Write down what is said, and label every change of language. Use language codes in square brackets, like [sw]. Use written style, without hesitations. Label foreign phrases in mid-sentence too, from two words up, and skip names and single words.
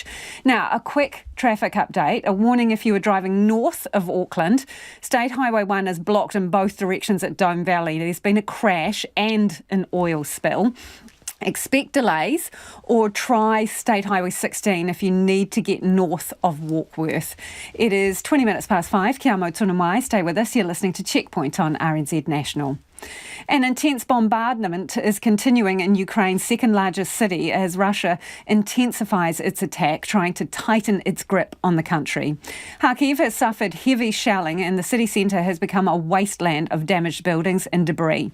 [en] Now, a quick traffic update. A warning if you were driving north of Auckland. State Highway 1 is blocked in both directions at Dome Valley. There's been a crash and an oil spill. Expect delays or try State Highway 16 if you need to get north of Warkworth. It is 20 minutes past 5. [mi] Kia mau tunu mai. [en] Stay with us. You're listening to Checkpoint on RNZ National. An intense bombardment is continuing in Ukraine's second largest city as Russia intensifies its attack, trying to tighten its grip on the country. Kharkiv has suffered heavy shelling and the city centre has become a wasteland of damaged buildings and debris.